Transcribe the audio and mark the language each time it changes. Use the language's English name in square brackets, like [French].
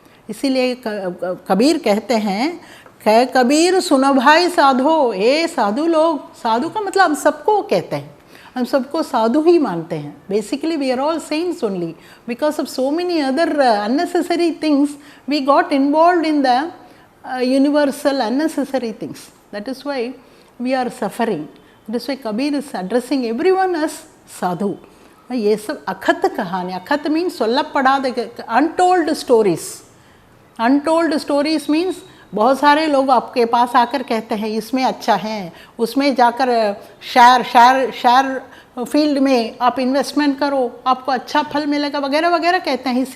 [Hindi] इसीलिए कबीर कहते हैं, कह कबीर सुनो भाई साधो, ए साधु लोग, साधु का मतलब हम सबको कहते हैं, हम सबको साधु ही मानते हैं। [English] Basically we are all saints only, because of so many other unnecessary things we got involved in the universal unnecessary things. That is why we are suffering. That is why Kabir is addressing everyone as sadhu. [Hindi] ये सब अखत कहानी, अखत means सोल्लपड़ाद, [English] Untold stories. Untold stories means [Hindi] बहुत सारे लोग आपके पास आकर कहते हैं इसमें अच्छा है, उसमें जाकर शेयर फील्ड में आप इन्वेस्टमेंट करो, आपको अच्छा फल मिलेगा वगैरह वगैरह कहते हैं।